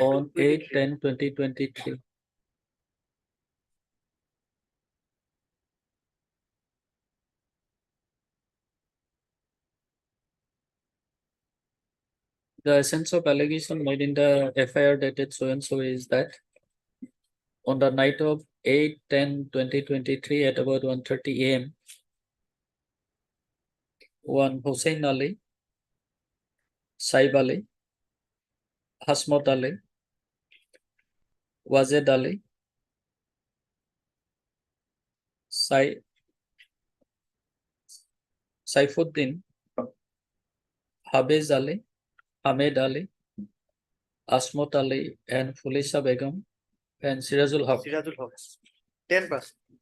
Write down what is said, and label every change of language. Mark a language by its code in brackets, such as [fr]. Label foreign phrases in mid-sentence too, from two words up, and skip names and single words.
[en] on 8/10/2023. The essence of allegation made in the FIR dated so and so is that on the night of 8/10/2023 at about 1:30 AM, one Hussein Ali, Saib Ali, Hasmot Ali, Wazed Ali, Saifuddin, Habez Ali, Ahmed Ali, Asmot Ali, and Fulesa Begum, and Sirazul Haq. 10%.